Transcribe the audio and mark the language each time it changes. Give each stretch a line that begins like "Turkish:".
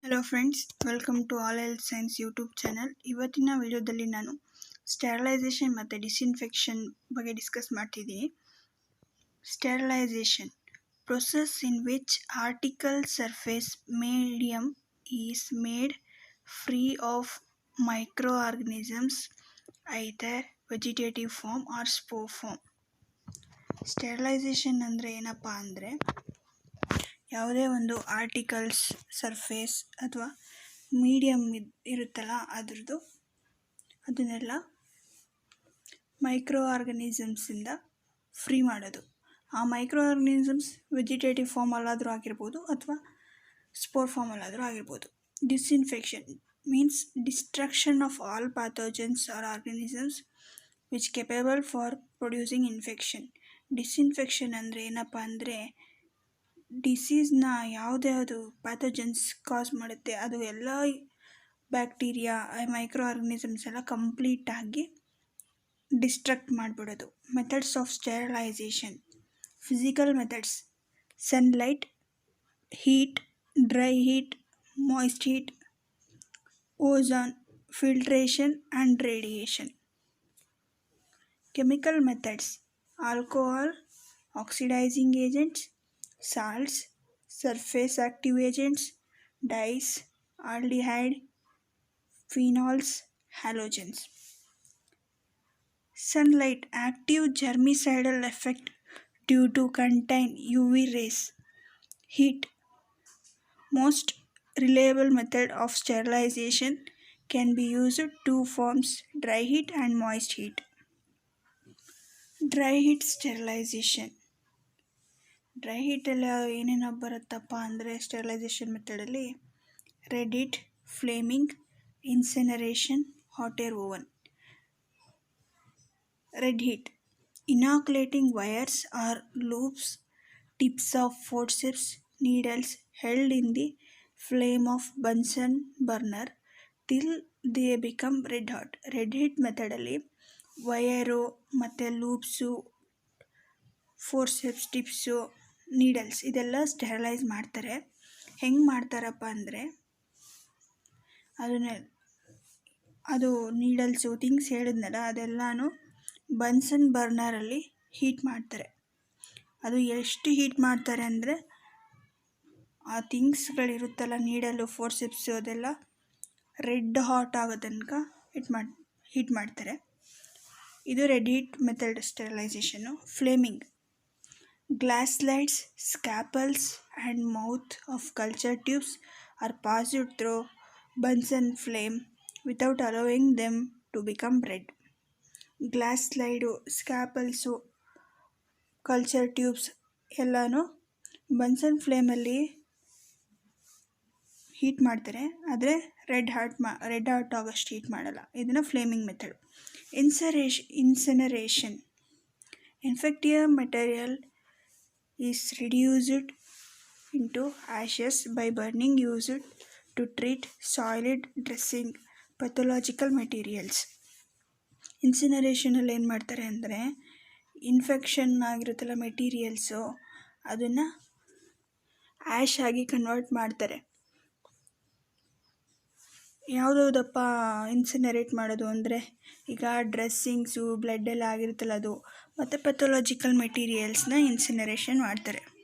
English: Hello friends, welcome to all health science YouTube channel.
Kannada: ಇವತ್ತಿನ ವಿಡಿಯೋದಲ್ಲಿ ನಾನು ಸ್ಟೆರಿಲೈಸೇಷನ್ ಮತ್ತು ಡಿಸ್ಇನ್ಫೆಕ್ಷನ್ ಬಗ್ಗೆ ಡಿಸ್ಕಸ್ ಮಾಡ್ತಿದ್ದೀನಿ.
English: Sterilization process in which article surface medium is made free of microorganisms, either vegetative form or spore form.
Kannada: Sterilisation ಅಂದರೆ ಏನಪ್ಪ ಅಂದರೆ, ಯಾವುದೇ ಒಂದು ಆರ್ಟಿಕಲ್ಸ್ ಸರ್ಫೇಸ್ ಅಥವಾ ಮೀಡಿಯಮ್ ಇರುತ್ತಲ್ಲ ಅದನ್ನೆಲ್ಲ ಮೈಕ್ರೋ ಆರ್ಗನಿಸಮ್ಸಿಂದ ಫ್ರೀ ಮಾಡೋದು. ಆ ಮೈಕ್ರೋ ಆರ್ಗನಿಸಮ್ಸ್ ವೆಜಿಟೇಟಿವ್ ಫಾರ್ಮಲ್ಲಾದರೂ ಆಗಿರ್ಬೋದು ಅಥವಾ ಸ್ಪೋರ್ ಫಾರ್ಮಲ್ಲಾದರೂ ಆಗಿರ್ಬೋದು.
English: Disinfection means destruction of all pathogens or organisms which capable for producing infection.
Kannada: Disinfection ಅಂದರೆ ಏನಪ್ಪ ಅಂದರೆ, ಡಿಸೀಸ್ನ ಯಾವುದ್ಯಾವುದು ಪ್ಯಾಥೋಜನ್ಸ್ ಕಾಸ್ ಮಾಡುತ್ತೆ ಅದು ಎಲ್ಲ ಬ್ಯಾಕ್ಟೀರಿಯಾ, ಮೈಕ್ರೋ ಆರ್ಗನಿಸಮ್ಸ್ ಎಲ್ಲ ಕಂಪ್ಲೀಟಾಗಿ destruct ಮಾಡಿಬಿಡೋದು.
English: Methods of sterilization: physical methods, sunlight, heat, dry heat, moist heat, ozone, filtration and radiation. Chemical methods: alcohol, oxidizing agents, salts, surface active agents, dyes, aldehyde, phenols, halogens. Sunlight, active germicidal effect due to contain UV rays. Heat, most reliable method of sterilization, can be used two forms, dry heat and moist heat. Dry heat sterilization.
Kannada: Dry ಹೀಟಲ್ಲಿ ಏನೇನು ಬರುತ್ತಪ್ಪ ಅಂದರೆ, sterilisation ಮೆಥಡಲ್ಲಿ red heat, Fleming, ಇನ್ಸಿನರೇಷನ್, hot air oven.
English: Red heat: inoculating wires or loops, tips of forceps, needles held in the flame of Bunsen burner till they become red hot.
Kannada: Red heat ಮೆಥಡಲ್ಲಿ wire ಮತ್ತು loops, forceps, tips, needles ಇದೆಲ್ಲ sterilise ಮಾಡ್ತಾರೆ. ಹೆಂಗೆ ಮಾಡ್ತಾರಪ್ಪ ಅಂದರೆ, ಅದು needles things ಹೇಳಿದ್ನಲ್ಲ ಅದೆಲ್ಲನೂ ಬನ್ಸನ್ ಬರ್ನರಲ್ಲಿ heat ಮಾಡ್ತಾರೆ. ಅದು ಎಷ್ಟು ಹೀಟ್ ಮಾಡ್ತಾರೆ ಅಂದರೆ, ಆ ಥಿಂಗ್ಸ್ಗಳಿರುತ್ತಲ್ಲ ನೀಡಲು, ಫೋರ್ಸೆಪ್ಸು ಅದೆಲ್ಲ ರೆಡ್ ಹಾಟ್ ಆಗೋ ತನಕ ಹೀಟ್ ಮಾಡ್ತಾರೆ. ಇದು red heat method ಸ್ಟೆರಿಲೈಸೇಷನ್ನು.
English: Flaming: glass slides, scalpels and mouth of culture tubes are passed through Bunsen flame without allowing them to become red.
Kannada: Glass slide, ಸ್ಕ್ಯಾಪಲ್ಸು, culture tubes ಎಲ್ಲನೂ ಬನ್ಸನ್ ಫ್ಲೇಮಲ್ಲಿ ಹೀಟ್ ಮಾಡ್ತಾರೆ, ಆದರೆ red hot ಆಗೋಷ್ಟು heat ಮಾಡಲ್ಲ. ಇದನ್ನು Fleming method.
English: Incineration: infective material is reduced into ashes by burning used to treat soiled dressing pathological materials.
Kannada: ಇನ್ಸಿನರೇಷನಲ್ಲಿ ಏನು ಮಾಡ್ತಾರೆ ಅಂದರೆ, ಇನ್ಫೆಕ್ಷನ್ ಆಗಿರುತ್ತಲ್ಲ ಮೆಟೀರಿಯಲ್ಸು ಅದನ್ನು ಆ್ಯಶ್ ಆಗಿ ಕನ್ವರ್ಟ್ ಮಾಡ್ತಾರೆ. ಯಾವುದಪ್ಪ ಇನ್ಸಿನರೇಟ್ ಮಾಡೋದು ಅಂದರೆ, ಈಗ ಡ್ರೆಸ್ಸಿಂಗ್ಸು, ಬ್ಲಡ್ಡೆಲ್ಲ ಆಗಿರುತ್ತಲ್ಲ ಅದು, ಮತ್ತು ಪೆಥೊಲಾಜಿಕಲ್ ಮೆಟೀರಿಯಲ್ಸ್ನ ಇನ್ಸಿನರೇಷನ್ ಮಾಡ್ತಾರೆ.